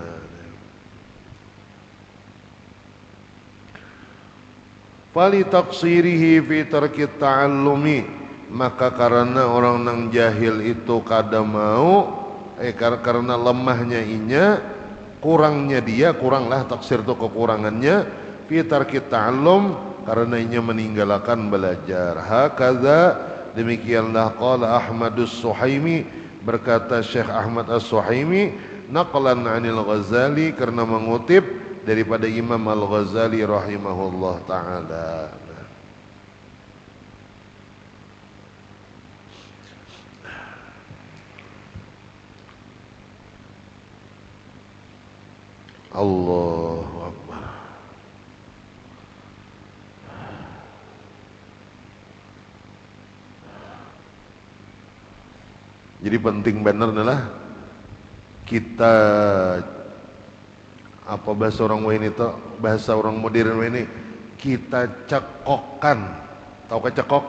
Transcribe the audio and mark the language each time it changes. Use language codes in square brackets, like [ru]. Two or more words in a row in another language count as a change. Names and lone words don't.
[ar] فلتقصيره في ترك التعلم, [bjn] maka karena orang nang jahil itu kada mau karena lemahnya inya, kuranglah taksir itu kekurangannya, [ar] في ترك التعلم, [bjn] karena inya meninggalkan belajar. Hakaza, demikianlah [ar] قال أحمد السحيمي, [bjn] berkata Syekh Ahmad As-Suhaimi, [ar] نقلا عن الغزالي, [bjn] karena mengutip daripada Imam Al-Ghazali [ar] رحمه الله تعالى. الله أكبر. [bjn] Jadi penting benar adalah kita apa bahasa orang ini tuh, bahasa orang modern ini, kita cekokkan, tahu kecekok?